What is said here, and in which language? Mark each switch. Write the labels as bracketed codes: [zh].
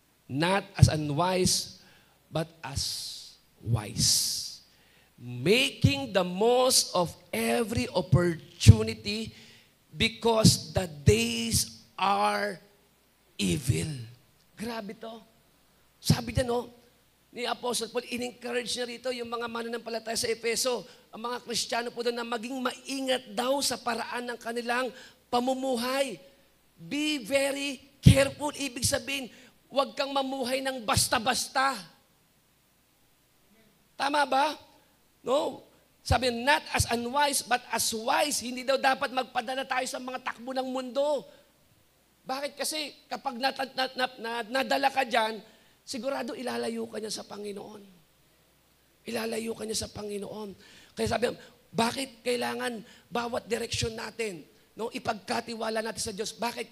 [en] Not as unwise, but as wise. Making the most of every opportunity because the days are evil. [tl] Grabe to. Sabi niya, no, ni Apostle Paul, in-encourage niya rito yung mga mananampalataya sa Efeso, ang mga Kristiyano po doon na maging maingat daw sa paraan ng kanilang pamumuhay. [en] Be very careful. [tl] Ibig sabihin, huwag kang mamuhay ng basta-basta. Tama ba? No. Sabi, [en] not as unwise, but as wise. [tl] Hindi daw dapat magpadala tayo sa mga takbo ng mundo. Bakit? Kasi kapag nadala ka dyan, sigurado ilalayo ka niya sa Panginoon. Ilalayo ka niya sa Panginoon. Kaya sabi, bakit kailangan bawat direksyon natin, no, ipagkatiwala natin sa Diyos? Bakit?